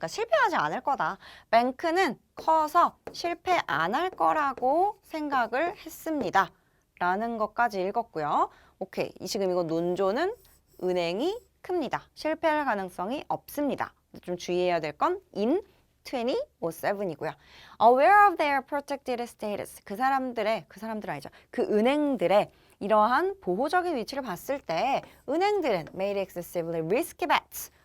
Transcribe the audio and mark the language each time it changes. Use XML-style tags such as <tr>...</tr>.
<ko>그러니까 실패하지 않을 거다. 뱅크는 커서 실패 안 할 거라고 생각을 했습니다. 라는 것까지 읽었고요. 오케이. 지금 이거 논조는 은행이 큽니다. 실패할 가능성이 없습니다. 좀 주의해야 될 건 in 2007이고요.</ko> <en>Aware of their protected status.</en> <ko>그 사람들 아니죠. 그 은행들의 이러한 보호적인 위치를 봤을 때 은행들은</ko> <en>made excessively risky bets.</en>